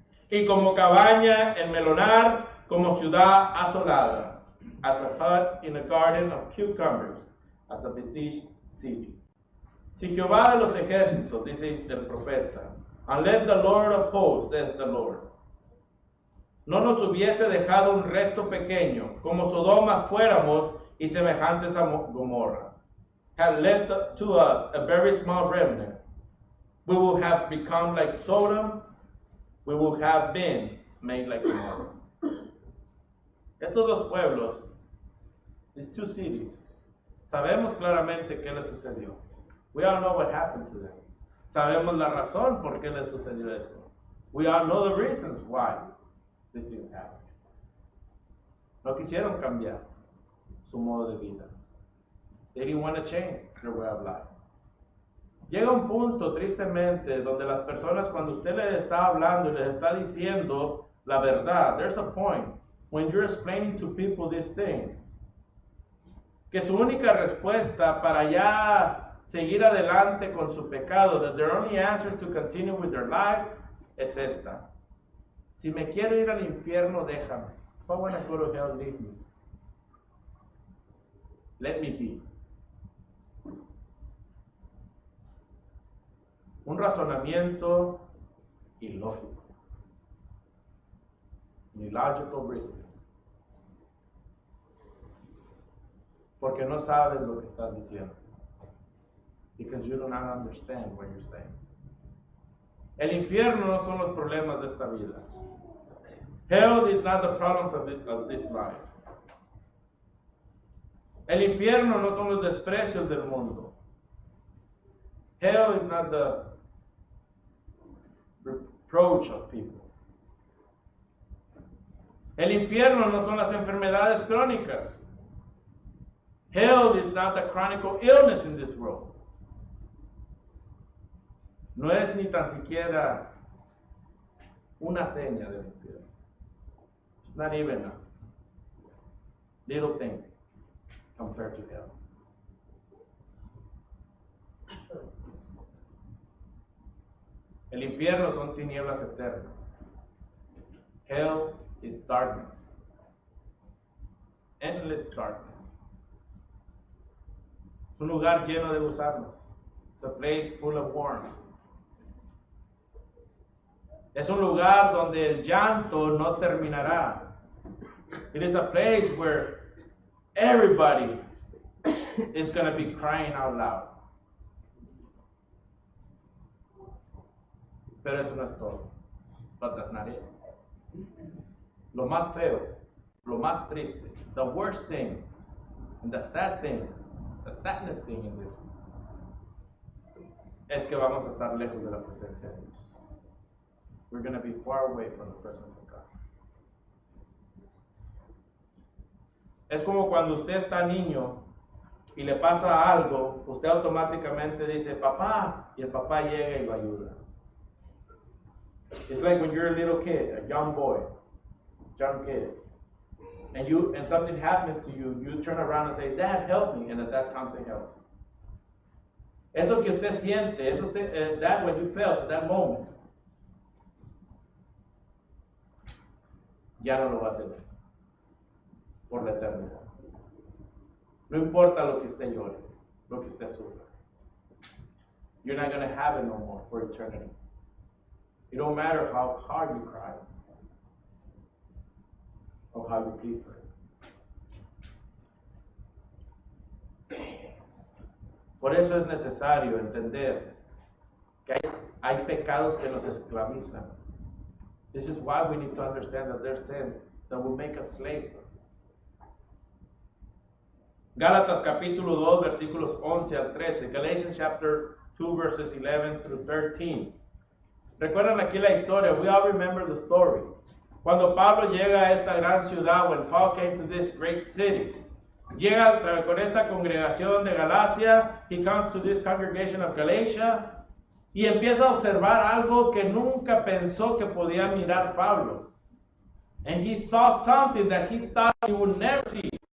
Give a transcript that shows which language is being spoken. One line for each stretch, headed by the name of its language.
Spanish: Y como cabaña en melonar, como ciudad asolada.
English: As a hut in a garden of cucumbers, as a besieged city.
Spanish: Si Jehová de los ejércitos, dice el profeta,
English: unless the Lord of hosts, says the Lord,
Spanish: no nos hubiese dejado un resto pequeño, como Sodoma fuéramos y semejantes a Gomorra,
English: had left to us a very small remnant, we will have become like Sodom, we will have been made like Gomorrah.
Spanish: Estos dos pueblos,
English: these two cities,
Spanish: sabemos claramente qué les sucedió.
English: We all know what happened to them.
Spanish: Sabemos la razón por qué les sucedió esto.
English: We all know the reasons why this thing happened.
Spanish: No quisieron cambiar su modo de vida.
English: They didn't want to change their way of life.
Spanish: Llega un punto, tristemente, donde las personas, cuando usted les está hablando y les está diciendo la verdad,
English: there's a point when you're explaining to people these things,
Spanish: que su única respuesta para ya seguir adelante con su pecado,
English: that their only answer to continue with their lives,
Spanish: es esta. Si me quiero ir al infierno, déjame.
English: If I want to go to hell, leave me. Let me be.
Spanish: Un razonamiento ilógico.
English: Illogical reason.
Spanish: Porque no sabes lo que estás diciendo.
English: Because you do not understand what you're saying.
Spanish: El infierno no son los problemas de esta vida.
English: Hell is not the problems of this life.
Spanish: El infierno no son los desprecios del mundo.
English: Hell is not the reproach of people.
Spanish: El infierno no son las enfermedades crónicas.
English: Hell is not the chronic illness in this world.
Spanish: No es ni tan siquiera una seña del infierno.
English: It's not even a little thing compared to hell.
Spanish: El infierno son tinieblas eternas.
English: Hell is darkness. Endless darkness.
Spanish: Es un lugar lleno de gusanos.
English: It's a place full of worms.
Spanish: Es un lugar donde el llanto no terminará.
English: It is a place where everybody is going to be crying out loud.
Spanish: Pero eso no es todo.
English: But that's not it.
Spanish: Lo más feo, lo más triste,
English: the worst thing, and the sad thing, the sadness thing in this,
Spanish: es que vamos a estar lejos de la presencia de Dios.
English: We're going to be far away from the presence of God.
Spanish: Es como cuando usted está niño y le pasa algo, usted automáticamente dice, papá, y el papá llega y lo ayuda.
English: It's like when you're a little kid, a young boy, young kid, and something happens to you, you turn around and say, Dad, help me, and at that time he helps you.
Spanish: Eso que usted siente,
English: that what you felt at that moment,
Spanish: ya no lo va a tener por la eternidad. No importa lo que usted llore, lo que usted sufra.
English: You're not going to have it no more for eternity. It don't matter how hard you cry or how you plead for it.
Spanish: Por eso es necesario entender que hay pecados que nos esclavizan.
English: This is why we need to understand that there's sins that will make us slaves.
Spanish: Gálatas capítulo 2 versículos 11 al 13.
English: Galatians chapter 2 verses 11 through 13.
Spanish: Recuerdan aquí la historia.
English: We all remember the story.
Spanish: Cuando Pablo llega a esta gran ciudad,
English: when Paul came to this great city,
Spanish: llega con esta congregación de Galacia,
English: he comes to this congregation of Galatia,
Spanish: y empieza a observar algo que nunca pensó que podía mirar Pablo.
English: And he saw something that he thought he would never see.